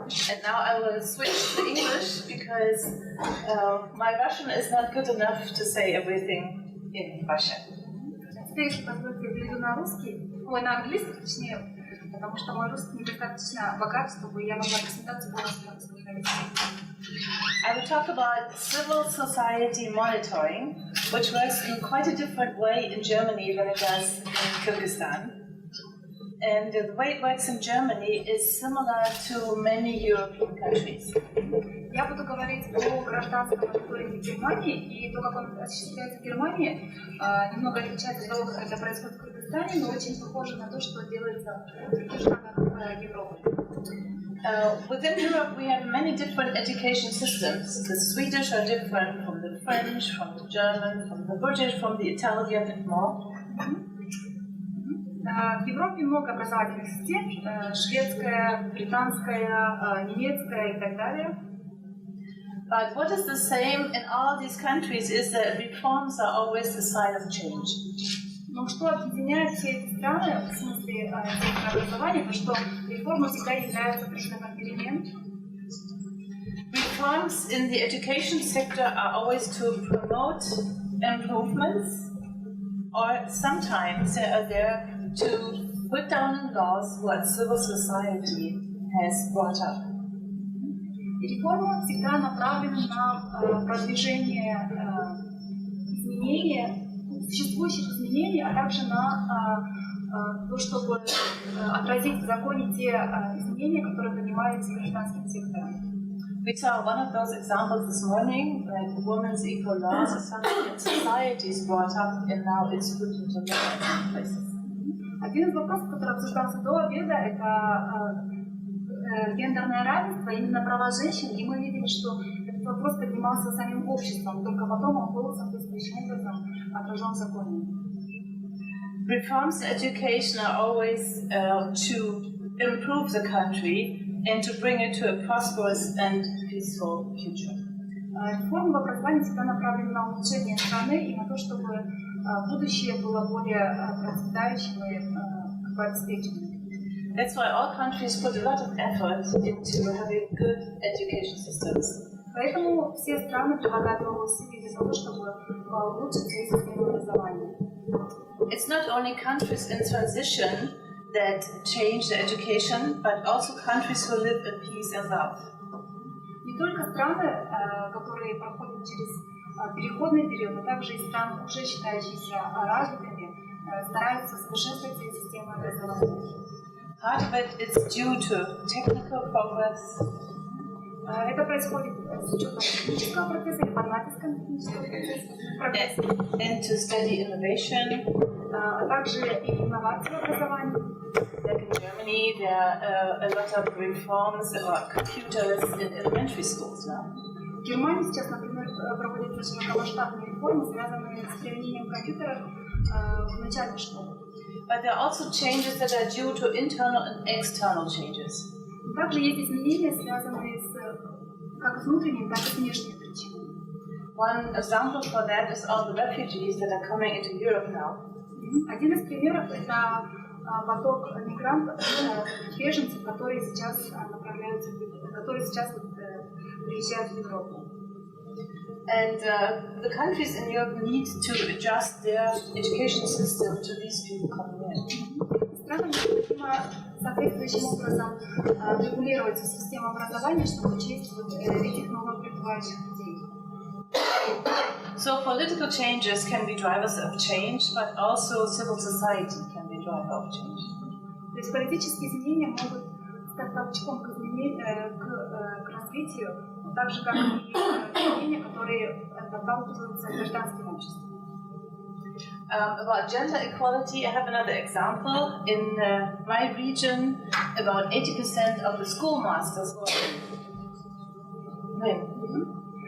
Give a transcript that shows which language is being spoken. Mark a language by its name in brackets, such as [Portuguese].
[English] And now I will switch to English because my Russian is not good enough to say everything in Russian. [Russian] Теперь, если позволите, я перейду на русский, на английский, точнее, потому что мой русский недостаточно богат, чтобы я могла презентацию полностью на русском говорить. [English] I will talk about civil society monitoring, which works in quite a different way in Germany than it does in Kyrgyzstan. And the way it works in Germany is similar to many European countries. [Russian] Я буду говорить о гражданском мониторинге в Германии, и то, как он осуществляется в Германии, немного отличается от того, как это происходит в Кыргызстане, но очень похоже на то, что делается в других странах Европы. [English] Within Europe, we have many different education systems. The Swedish are different from the French, from the German, from the British, from the Italian, and more. [Russian] В Европе много образовательных систем, шведская, британская, немецкая и так далее. [English] But what is the same in all these countries is that reforms are always a sign of change. [Russian] Но что объединяет все эти страны, в смысле образования, то что реформы всегда являются признаком перемен. [English] Reforms in the education sector are always to promote improvements, or sometimes they are there to put down in laws what civil society has brought up. [Russian] Реформа всегда направлена на продвижение изменения, существующих изменений, а также на то, чтобы отразить в законе те изменения, которые принимаются гражданским сектором. [English] We saw one of those examples this morning, like women's equal laws is something that society is brought up and now it's put into law in places. [Russian] Один из вопросов, который обсуждался до обеда, это гендерное равенство, именно права женщин, и мы видели, что этот вопрос поднимался самим обществом, только потом он был соответствующим образом отражен в законе. [English] Reforms in education are always to improve the country and to bring it to a prosperous and peaceful future. [Russian] Реформа в образовании всегда направлена на улучшение страны и на то, чтобы будущее было более процветающим и обеспеченным. [English] That's why all countries put a lot of effort into having good education systems. [Russian] Поэтому все страны прилагают много усилий для того, чтобы улучшить свои системы образования. [English] It's not only countries in transition that change their education, but also countries who live in peace and love. [Russian] Не только страны, которые проходят через переходный период, но также и страны, уже считающиеся развитыми, стараются совершенствовать свои системы образования. [English] Part of it is due to technical progress. [Russian] Это происходит с учетом технического процесса или под натиском технического процесса. [English] And to steady innovation. [Russian] А также и инновации в образовании. [English] Like in Germany, there are a lot of reforms about computers in elementary schools now. [Russian] В Германии сейчас, например, проводятся широкомасштабные реформы, связанные с применением компьютеров в начальной школе. [English] But there are also changes that are due to internal and external changes. [Russian] Также есть изменения, связанные с как внутренними, так и внешними причинами. [English] One example for that is all the refugees that are coming into Europe now. [Russian] Один из примеров – это поток мигрантов, беженцев, которые сейчас направляются, которые сейчас приезжают в Европу. [English] And the countries in Europe need to adjust their education system to these people coming in. [Russian] Странам необходимо соответствующим образом регулировать систему образования, чтобы учесть этих новых прибывающих людей. [English] So political changes can be drivers of change, but also civil society can be driver of change. [Russian] То есть политические изменения могут стать толчком к развитию, но так же как и изменения, которые подталкиваются гражданским обществом. [English] About gender equality, I have another example. In my region, about 80% of the schoolmasters were women.